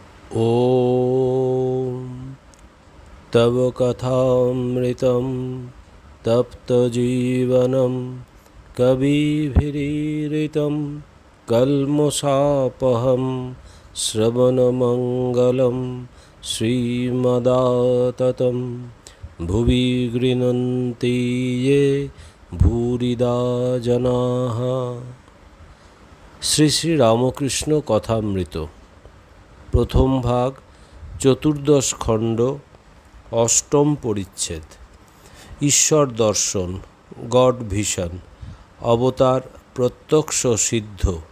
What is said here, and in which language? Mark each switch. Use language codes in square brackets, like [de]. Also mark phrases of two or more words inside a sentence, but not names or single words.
[sa] ॐ तव कथामृतं तप्तजीवनं कविभिरीरितं कल्मषापहं श्रवणमङ्गलं श्रीमदाततं भुवि गृह्णन्ति ये भूरिदा जनाः। [bn] শ্রী শ্রী রামকৃষ্ণ কথামৃত প্রথম ভাগ চতুর্দশ খণ্ড অষ্টম পরিচ্ছেদ ঈশ্বর দর্শন [en] God vision [bn] অবতার প্রত্যক্ষ সিদ্ধ।